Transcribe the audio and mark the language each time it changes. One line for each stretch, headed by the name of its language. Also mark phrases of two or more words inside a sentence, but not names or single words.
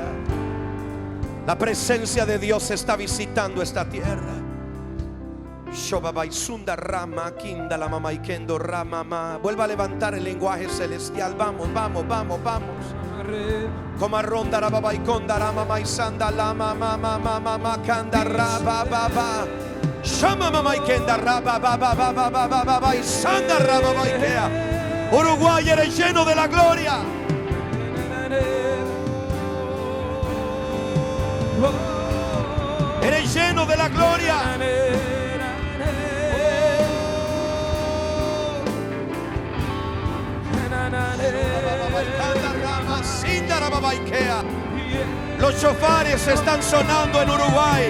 Spanish: La presencia de Dios está visitando esta tierra. Vuelva a levantar el lenguaje celestial. Vamos, vamos, vamos, vamos. Como ronda la baba y conda rama y sanda la mama mama mama canda raba baba. Shama mama ikenda raba ba ba ba ba ba ba ba ba y sanda raba ba ikea. Uruguay, eres lleno de la gloria. Eres lleno de la gloria. Los chofares están sonando en Uruguay.